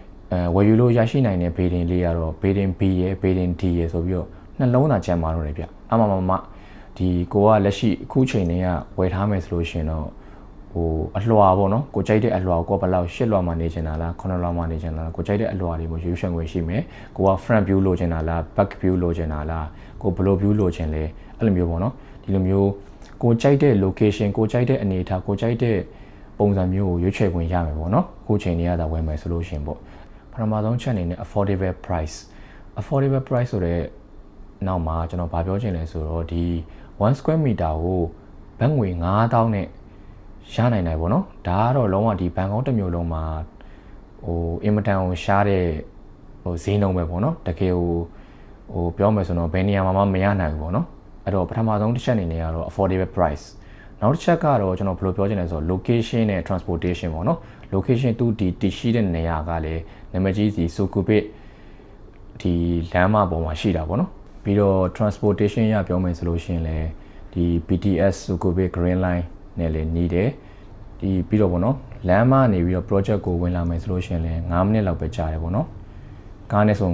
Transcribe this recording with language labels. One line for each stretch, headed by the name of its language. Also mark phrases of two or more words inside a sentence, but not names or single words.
Burmese: ဝယ်ယူလို့ရရှိနိုင်တဲ့ bidding လေးကတော့ bidding B ရယ် bidding D ရယ်ဆိုပြီးတော့နှလုံးသာကျန်ပါတော့တယ်ဗျအမဒီကိုကလက်ရှိအခုချိန်တွေကဝယ်ထားမယ်ဆိုလို့ရှိရင်တော့အလွှာပေါ့နော်ကိုကြိုက်တဲ့အလွှာကိုဘယ်လောက်8လွှာမှနေချင်တာလား9လွှာမှနေချင်တာလားကိုကြိုက်တဲ့အလွှာတွေကိုရွေးချယ်ခွင့်ရှိမယ်ကိုက
English: front view
Burmese: လိုချင်တာလား
English: back view
Burmese: လိုချင်တာလားကိုဘယ်လို view လိုချင်လဲအဲ့လိုမျိုးပေါ့နော်ဒီလိုမျိုးကိုကြိုက်တဲ့ location ကိုကြိုက်တဲ့အနေအထားကိုကြိုက်တဲ့ပုံစံမျိုးကိုရွေးချယ်ခွင့်ရမယ်ပေါ့နော်အခု ချိန်တွေကသာဝယ်မယ်ဆိုလို့ရှိရင်ပေါ့ပထမဆုံးချက်အနေနဲ့
English: affordable price
Burmese: ဆိုတဲ့နောက်မှာကျွန်တော်ဗာပြောချင်လဲဆိုတော့ဒီ1
English: square meter
Burmese: ကိုဘတ်ငွေ9000နဲ့ရနိုင်တယ်ပေါ့နော်ဒါကတော့လုံးဝဒီဘန်ကောက်တစ်မျိုးလုံးမှာအင်မတန်ကိုရှားတဲ့ဈေးနှုန်းပဲပေါ့နော်တကယ်ပြောမယ်ဆိုတော့ဘယ်နေရာမှာမှမရနိုင်ဘူးပေါ့နော်အဲ့တော့ပထမဆုံးတစ်ချက်အနေနဲ့ကတော့
English: affordable price
Burmese: နောက်တစ်ချက်ကတော့ကျွန်တော်ဘယ်လိုပြောချင်လဲဆိုတော့ location နဲ့ transportation ပေါ့နော် location သူတည်ရှိတဲ့နေရာကလည်းနာမည်ကြီးစီ Sukhumvit ဒီလမ်းမပေါ်မှာရှိတာပေါ့နော်ပြီးတော့ transportation ရပြောမယ်ဆိုလို့ရှိရင်လည်းဒီ BTS Sukhumvit Green Line နဲ့လည်းနေတယ်ဒီပြီးတော့ပေါ့နော်လမ်းမနေပြီးတော့ project ကိုဝင်လာမယ်ဆိုလို့ရှိရင်လည်း9မိနစ်လောက်ပဲကြာတယ်ပေါ့နော်ကားနဲ့ဆို